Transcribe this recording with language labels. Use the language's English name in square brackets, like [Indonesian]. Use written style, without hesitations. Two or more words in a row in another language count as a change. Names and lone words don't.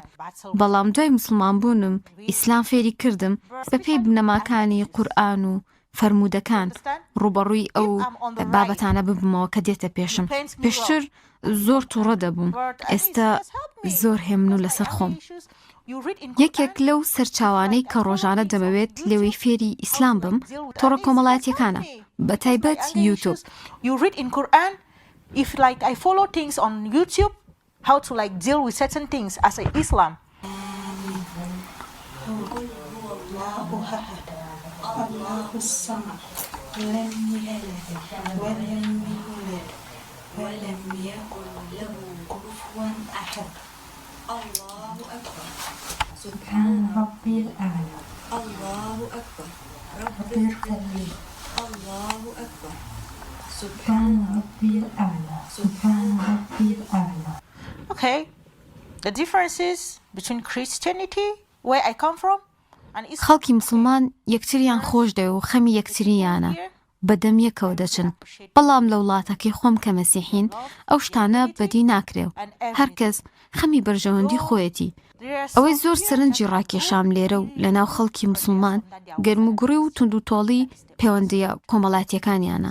[Central Kurdish] بەڵام دوای مسلمان بوونم ئیسلام فێری کردم بەپێی بنەماکانی قورئان و فەرموودەکان ڕووبەڕووی ئەو بابەتانە ببمەوە کە دێتە پێشم. پێشتر زۆر تووڕە دەبووم ئێستا زۆر هێمن و لەسەر خۆم. یەکێک لەو سەرچاوانەی کە ڕۆژانە دەمەوێت لێوەی فێری ئیسلام بم تۆڕە کۆمەڵایەتیەکانە بە تایبەت یوتیوب. [English] You read in Quran, if like I follow things on YouTube, how to like deal with certain things as a Islam. [Arabic] الله الصمد لم يلد ولم يولد ولم يكن له كفوا أحد. الله أكبر سبحان ربي الأعلى. الله أكبر ربي الكريم. الله أكبر سبحان ربي الأعلى. سبحان ربي الأعلى. [English] Okay, the differences between Christianity, where I come from, and Islam. [Central Kurdish] خەڵکی مسلمان یەکتریان خۆش دەوێ و خەمی یەکتریانە بەدەم یەکەوە دەچن. بەڵام لە وڵاتەکەی خۆم کە مەسیحین ئەو شتانە بەدی ناکرێ و هەرکەس خەمی بەرژەوەندی خۆیەتی. ئەوەی زۆر سەرنجی ڕاکێشام لێرە و لە ناو خەڵکی مسلمان گەرموگوڕی و توندوتۆڵی پەیوەندیە کۆمەڵایەتیەکانیانە.